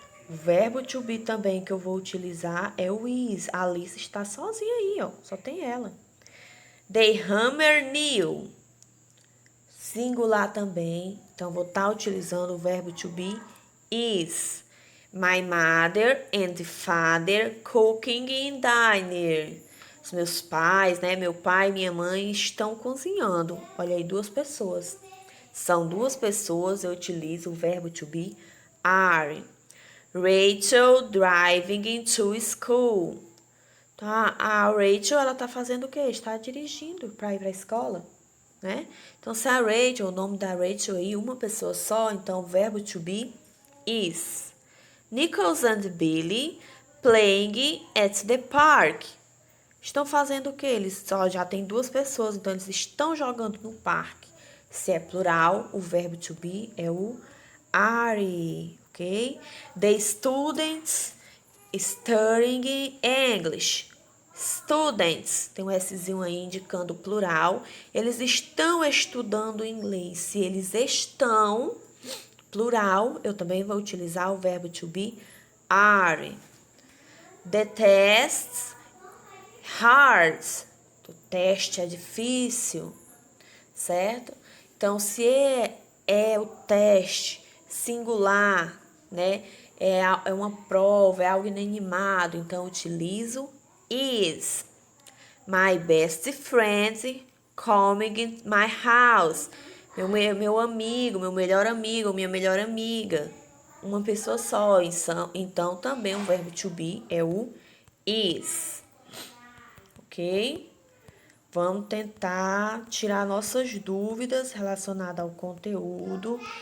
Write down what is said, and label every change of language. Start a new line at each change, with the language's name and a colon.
Portuguese: O verbo to be também que eu vou utilizar é o is. A Alice está sozinha aí, ó. Só tem ela.
English: They hammer nail.
Portuguese: Singular também. Então, vou estar utilizando o verbo to be is.
English: My mother and father cooking in diner.
Portuguese: Os meus pais, né? Meu pai e minha mãe estão cozinhando. Olha aí, duas pessoas. São duas pessoas, eu utilizo o verbo to be are.
English: Rachel driving into school.
Portuguese: Tá? A Rachel, ela tá fazendo o quê? Está dirigindo para ir para a escola, né? Então, se a Rachel, o nome da Rachel aí, uma pessoa só, então o verbo to be is.
English: Nichols and Billy playing at the park.
Portuguese: Estão fazendo o quê? Eles só já tem duas pessoas, então eles estão jogando no parque. Se é plural, o verbo to be é o are, ok?
English: The students studying English.
Portuguese: Students, tem um Szinho aí indicando plural. Eles estão estudando inglês. Se eles estão, plural, eu também vou utilizar o verbo to be are.
English: The tests hard.
Portuguese: O teste é difícil, certo? Então, se é o teste singular, né? É uma prova, é algo inanimado, então eu utilizo is.
English: My best friend coming in my house.
Portuguese: Meu amigo, meu melhor amigo, minha melhor amiga. Uma pessoa só, então também o verbo to be é o is. Ok? Vamos tentar tirar nossas dúvidas relacionadas ao conteúdo.